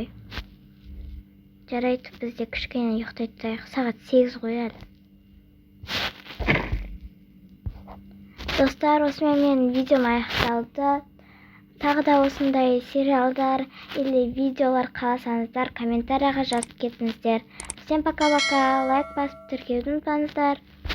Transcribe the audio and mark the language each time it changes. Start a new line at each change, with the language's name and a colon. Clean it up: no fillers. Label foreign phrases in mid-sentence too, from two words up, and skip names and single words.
Kazakh: Жарайды, бізде кішкене ұйықтайтайық. Сағат 8 ғой әлі. Достар, осымен менің видеом аяқталды. Тағы да осындай сериалдар или видеолар қаласаңыздар, комментарияға жазып кетіңіздер.
Russian: Всем пока-пока,
Kazakh: лайк басып тіркеуді ұмытпаңыздар.